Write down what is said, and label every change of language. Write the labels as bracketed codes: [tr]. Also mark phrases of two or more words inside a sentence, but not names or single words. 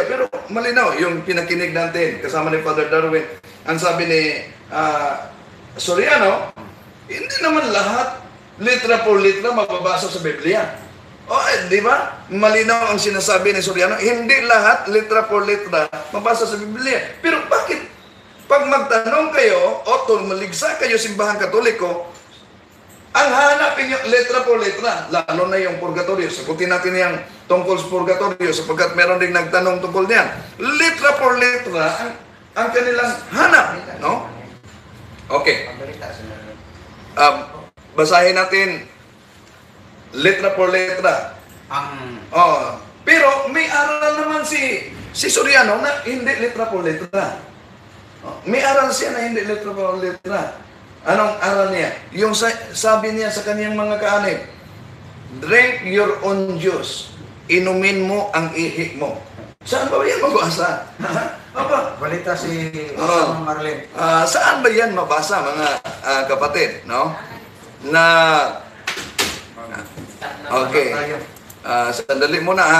[tl] Pero malinaw, yung pinakinig natin, kasama ni Father Darwin, ang sabi ni Soriano, hindi naman lahat [es] litra por litra [tl] mababasa sa Biblia. Di ba? Malinaw ang sinasabi ni Soriano, hindi lahat [es] litra por litra [tl] mabasa sa Biblia. Pero bakit pag magtanong kayo o tumaligsa kayo simbahan Katoliko, ang hanapin nyo [es] letra por letra, [tl] lalo na yung purgatorio. Sagutin natin yung tungkol sa purgatorio sapagkat meron ding nagtanong tungkol niyan. [es] Letra por letra [tl] ang kanilang hanap, no? Okay. Basahin natin [es] letra por letra. [tl] Pero may aral naman si Soriano na hindi [es] letra por letra. [tl] May aral siya na hindi [es] letra por letra. [tl] Anong aral niya? Yung sabi niya sa kaniyang mga kaanib, [en] drink your own juice. [tl] Inumin mo ang ihi mo. Saan ba yan mabasa? Balita si Marlene. Saan ba yan mabasa, mga kapatid? No? Na okay. Sandali muna ha.